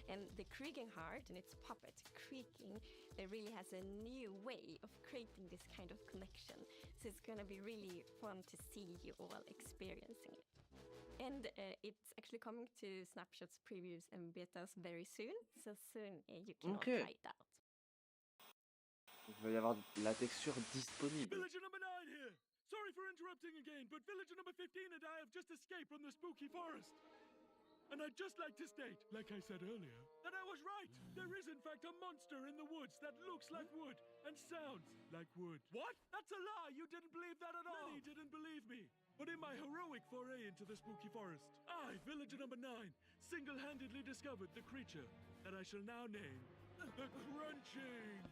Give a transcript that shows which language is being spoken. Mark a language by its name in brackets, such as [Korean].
[English] And the creaking heart and its puppet creaking, it really has a new way of creating this kind of connection. So it's gonna be really fun to see you all experiencing it. And it's actually coming to Snapshots, previews, and betas very soon. So soon you can all try it out. [French] Il va y avoir la texture disponible. [English] Villager number 9 here. Sorry for interrupting again, but villager number 15 and I have just escaped from the spooky forest. And I'd just like to state, like I said earlier, that I was right. There is in fact a monster in the woods that looks like wood and sounds like wood. What? That's a lie. You didn't believe that at all. Many didn't believe me. But in my heroic foray into the spooky forest, I, villager number 9, single-handedly discovered the creature that I shall now name the crunching.